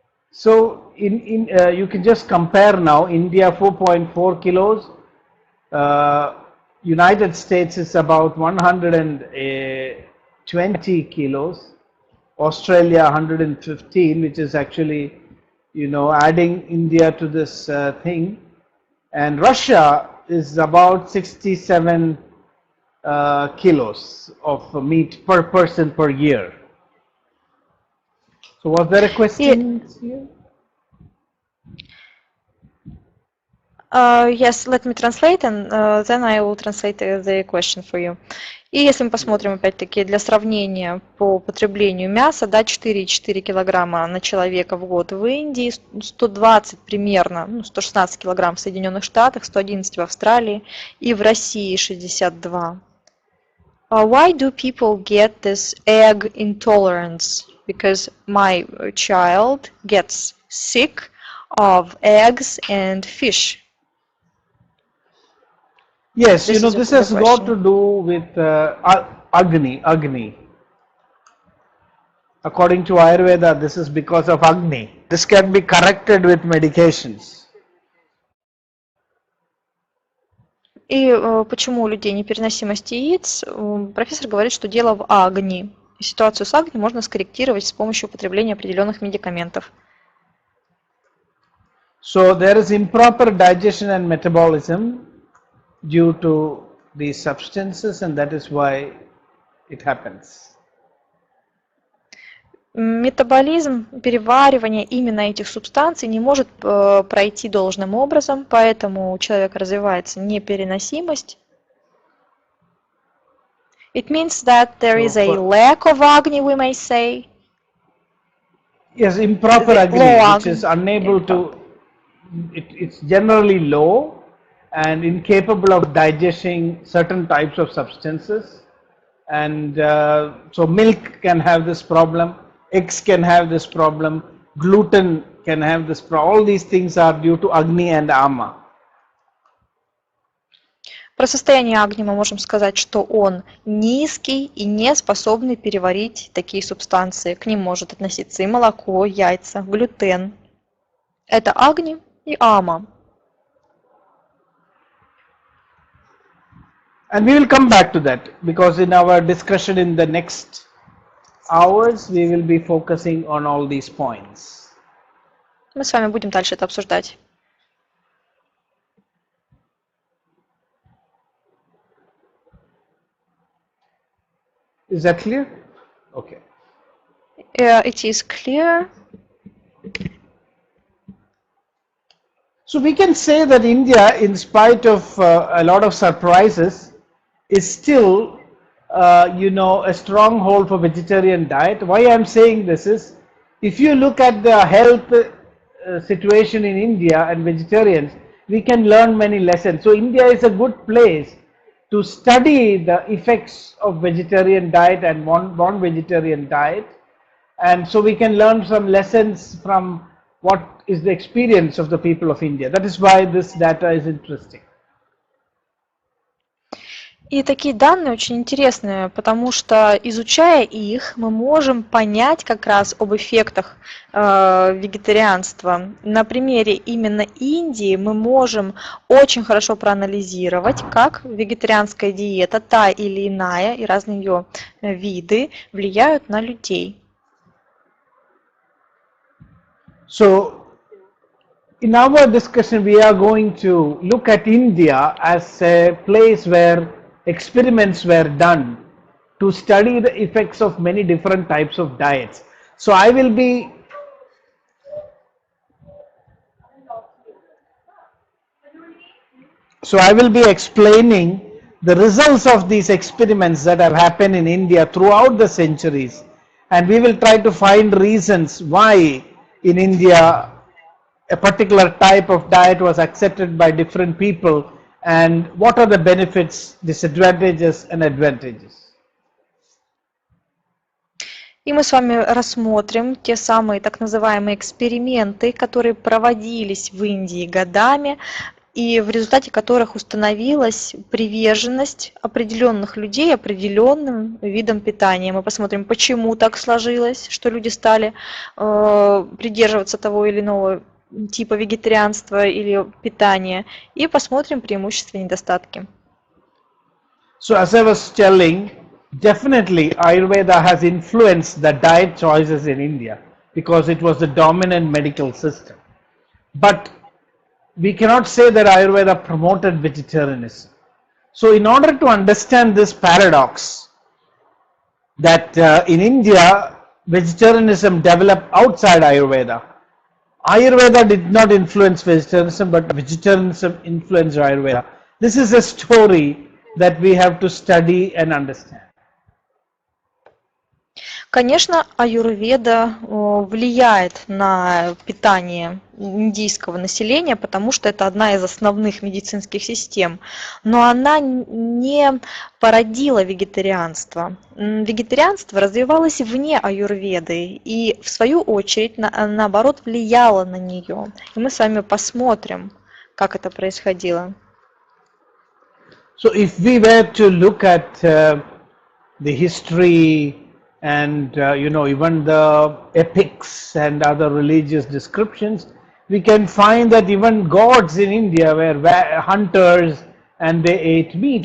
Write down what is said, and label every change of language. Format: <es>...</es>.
<en>So you can just compare now. India 4.4 kilos, United States is about 120 kilos, Australia 115, which is actually, adding India to this thing, and Russia is about 67 kilos of meat per person per year. So was there a question here? Yes, let me translate, and then I will translate the question for you.</en> <ru>И если мы посмотрим, опять-таки, для сравнения по потреблению мяса, да, 4,4 килограмма на человека в год в Индии, 120 примерно, 116 килограмм в Соединенных Штатах, 111 в Австралии и в России 62.</ru> <en>Why do people get this egg intolerance? Because my child gets sick of eggs and fish. Yes, this has got to do with Agni. According to Ayurveda, this is because of Agni. This can be corrected with medications.</en> <ru>И почему у людей непереносимость яиц? Профессор говорит, что дело в агни. Ситуацию с агни можно скорректировать с помощью употребления определенных медикаментов.</ru> <en>So there is improper digestion and metabolism due to these substances, and that is why it happens.</en> <ru>Метаболизм, переваривание именно этих субстанций не может пройти должным образом, поэтому у человека развивается непереносимость.</ru> <en>It means that there is a lack of agni, we may say. Yes, improper agni, which is unable to, it's generally low and incapable of digesting certain types of substances. And so milk can have this problem, eggs can have this problem, gluten can have this problem. All these things are due to Agni and Ama.</en> <ru>Про состояние агни мы можем сказать, что он низкий и не способный переварить такие субстанции. К ним может относиться и молоко, яйца, глютен. Это агни и ама.</ru> <en>And we will come back to that because in our discussion in the next hours we will be focusing on all these points.</en> <ru>Мы с вами будем дальше это обсуждать.</ru> <en>Is that clear? Okay. It is clear. So we can say that India, in spite of a lot of surprises, is still, a stronghold for vegetarian diet. Why I am saying this is, if you look at the health situation in India and vegetarians, we can learn many lessons. So India is a good place to study the effects of vegetarian diet and non-vegetarian diet, and so we can learn some lessons from what is the experience of the people of India. That is why this data is interesting.</en> <ru>И такие данные очень интересные, потому что, изучая их, мы можем понять как раз об эффектах вегетарианства. На примере именно Индии мы можем очень хорошо проанализировать, как вегетарианская диета, та или иная, и разные ее виды влияют на людей.</ru> <en>So, in our discussion, we are going to look at India as a place where experiments were done to study the effects of many different types of diets. So I will be explaining the results of these experiments that have happened in India throughout the centuries, and we will try to find reasons why in India a particular type of diet was accepted by different people, and what are the benefits, disadvantages and advantages.</en> <ru>И мы с вами рассмотрим те самые так называемые эксперименты, которые проводились в Индии годами, и в результате которых установилась приверженность определенных людей определенным видам питания. Мы посмотрим, почему так сложилось, что люди стали придерживаться того или иного типа вегетарианства или питания, и посмотрим преимущества и недостатки.</ru> <en>So as I was telling, definitely Ayurveda has influenced the diet choices in India because it was the dominant medical system. But we cannot say that Ayurveda promoted vegetarianism. So in order to understand this paradox that in India vegetarianism developed outside Ayurveda, Ayurveda did not influence vegetarianism, but vegetarianism influenced Ayurveda. This is a story that we have to study and understand.</en> <ru>Конечно, аюрведа влияет на питание индийского населения, потому что это одна из основных медицинских систем, но она не породила вегетарианство. Вегетарианство развивалось вне аюрведы и, в свою очередь, наоборот, влияло на нее. И мы с вами посмотрим, как это происходило.</ru> <en>So if we were to look at the history and even the epics and other religious descriptions, we can find that even gods in India were hunters and they ate meat.</en>